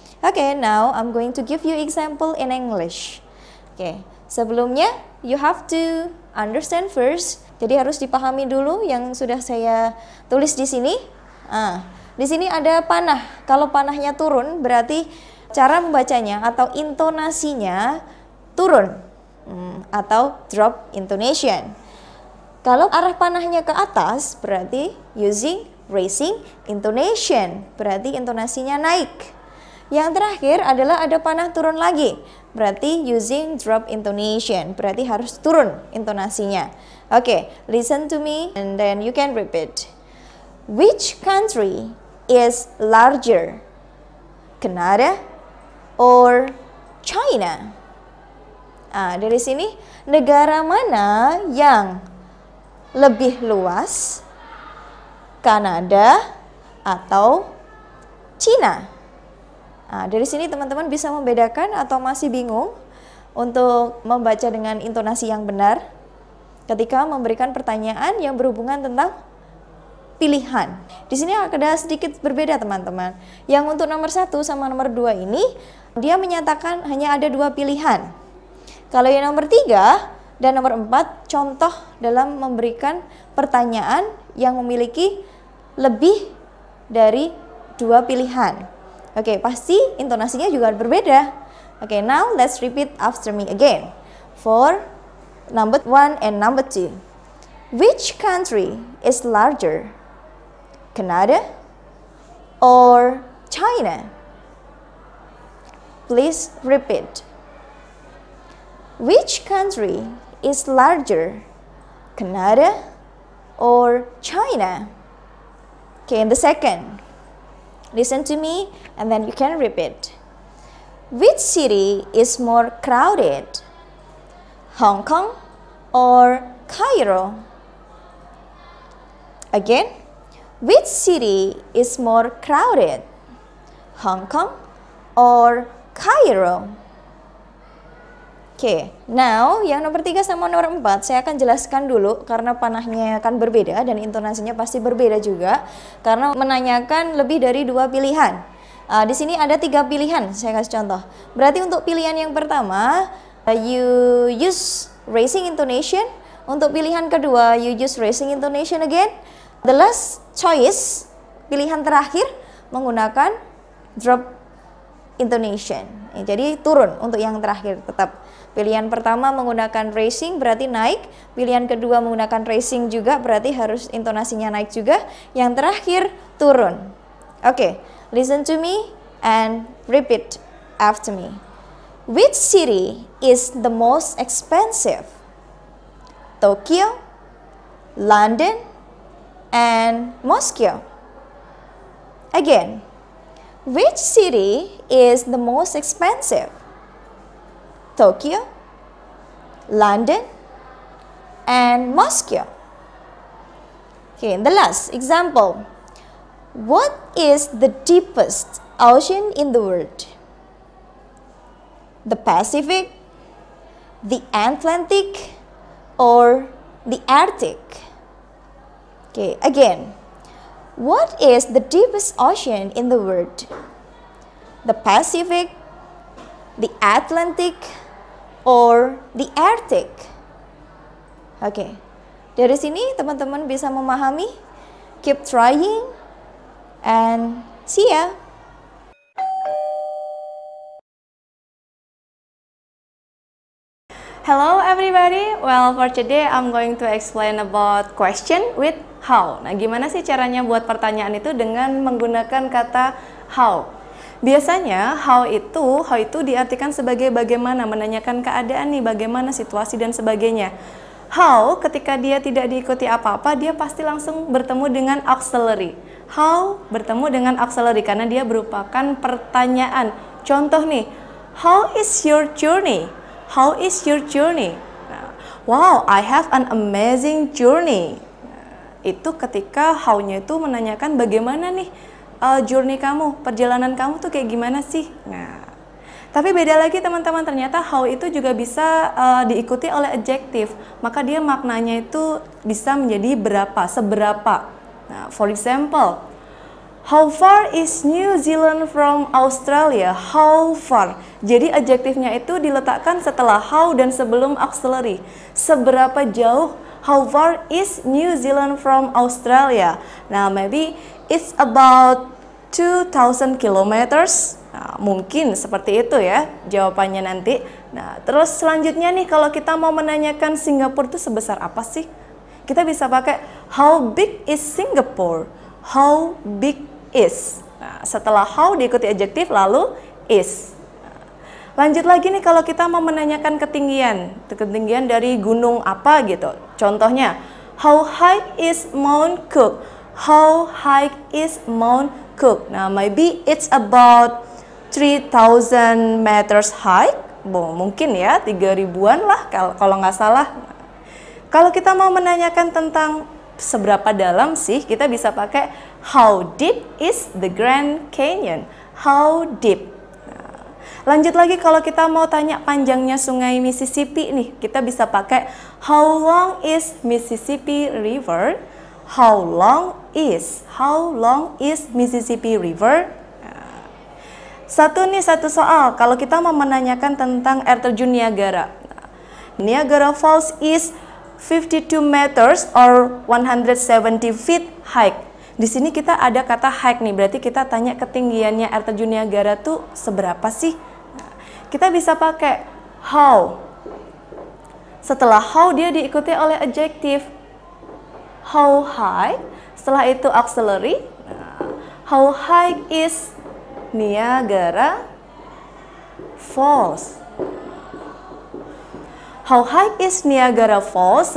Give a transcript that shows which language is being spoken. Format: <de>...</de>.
<en>Okay, now I'm going to give you example in English. Okay, sebelumnya you have to understand first.</en> <id>Jadi harus dipahami dulu yang sudah saya tulis di sini. Di sini ada panah. Kalau panahnya turun berarti cara membacanya atau intonasinya turun, atau drop intonation. Kalau arah panahnya ke atas berarti</id> <en>using raising intonation,</en> <id>berarti intonasinya naik. Yang terakhir adalah ada panah turun lagi, berarti</id> <en>using drop intonation,</en> <id>berarti harus turun intonasinya.</id> <en>Okay, listen to me and then you can repeat. Which country is larger? Canada or China?</en> <id>Dari sini negara mana yang lebih luas, Kanada atau Cina? Dari sini teman-teman bisa membedakan atau masih bingung untuk membaca dengan intonasi yang benar ketika memberikan pertanyaan yang berhubungan tentang pilihan. Di sini ada sedikit berbeda teman-teman. Yang untuk nomor 1 sama nomor 2 ini dia menyatakan hanya ada 2 pilihan. Kalau yang nomor 3 dan nomor 4 contoh dalam memberikan pertanyaan yang memiliki lebih dari 2 pilihan. Oke, pasti intonasinya juga berbeda.</id> <en>Oke, now let's repeat after me again. For number 1 and number 2. Which country is larger? Canada or China? Please repeat. Which country is larger? Canada or China? Okay, and the second. Listen to me and then you can repeat. Which city is more crowded? Hong Kong or Cairo? Again, which city is more crowded? Hong Kong or Cairo?</en> <id>Oke, now yang nomor 3 sama nomor 4 saya akan jelaskan dulu karena panahnya akan berbeda dan intonasinya pasti berbeda juga karena menanyakan lebih dari 2 pilihan. Di sini ada 3 pilihan, saya kasih contoh. Berarti untuk pilihan yang pertama,</id> <en>you use raising intonation.</en> <id>Untuk pilihan kedua,</id> <en>you use raising intonation again. The last choice,</en> <id>pilihan terakhir menggunakan</id> <en>drop intonation.</en> <id>Jadi turun untuk yang terakhir tetap. Pilihan pertama menggunakan raising berarti naik, pilihan kedua menggunakan raising juga berarti harus intonasinya naik juga, yang terakhir turun.</id> <en>Oke, listen to me and repeat after me. Which city is the most expensive? Tokyo, London, and Moscow. Again, which city is the most expensive? Tokyo, London, and Moscow. Okay, and the last example. What is the deepest ocean in the world? The Pacific, the Atlantic, or the Arctic? Okay, again. What is the deepest ocean in the world? The Pacific, the Atlantic, or the Arctic?</en> <id>Oke, dari sini teman-teman bisa memahami.</id> <en>Keep trying and see ya. Hello everybody, well for today I'm going to explain about question with how.</en> <id>Nah, gimana sih caranya buat pertanyaan itu dengan menggunakan kata how? Biasanya how itu diartikan sebagai bagaimana, menanyakan keadaan nih, bagaimana situasi dan sebagainya. How ketika dia tidak diikuti apa-apa, dia pasti langsung bertemu dengan auxiliary. How bertemu dengan auxiliary karena dia merupakan pertanyaan. Contoh nih,</id> <en>how is your journey? How is your journey? Wow, I have an amazing journey.</en> <id>Itu ketika how-nya itu menanyakan bagaimana nih journey kamu, perjalanan kamu tuh kayak gimana sih? Nah, tapi beda lagi teman-teman, ternyata how itu juga bisa diikuti oleh adjective. Maka dia maknanya itu bisa menjadi berapa, seberapa.</id> <en>Nah, for example, how far is New Zealand from Australia? How far?</en> <id>Jadi adjektifnya itu diletakkan setelah how dan sebelum auxiliary. Seberapa jauh?</id> <en>How far is New Zealand from Australia? Nah, maybe it's about 2,000 kilometers.</en> <id>Nah, mungkin seperti itu ya jawabannya nanti. Nah, terus selanjutnya nih kalau kita mau menanyakan Singapura itu sebesar apa sih? Kita bisa pakai</id> <en>how big is Singapore? How big is.</en> <id>Nah, setelah how diikuti adjektif lalu is. Lanjut lagi nih kalau kita mau menanyakan ketinggian dari gunung apa gitu.</id> <en>Contohnya, how high is Mount Cook? How high is Mount Cook? Nah, maybe it's about 3,000 meters high.</en> <id>Mungkin ya 3.000-an lah kalau nggak salah. Kalau kita mau menanyakan tentang seberapa dalam sih, kita bisa pakai</id> <en>how deep is the Grand Canyon? How deep?</en> <id>Lanjut lagi kalau kita mau tanya panjangnya sungai Mississippi nih, kita bisa pakai</id> <en>how long is Mississippi River? How long is Mississippi River?</en> <id>Satu soal, kalau kita mau menanyakan tentang air terjun Niagara.</id> <en>Niagara Falls is 52 meters or 170 feet high.</en> <id>Di sini kita ada kata high nih, berarti kita tanya ketinggiannya air terjun Niagara tuh seberapa sih? Kita bisa pakai how. Setelah how dia diikuti oleh adjektif.</id> <en>How high,</en> <id>setelah itu auxiliary.</id> <en>How high is Niagara Falls? How high is Niagara Falls?</en>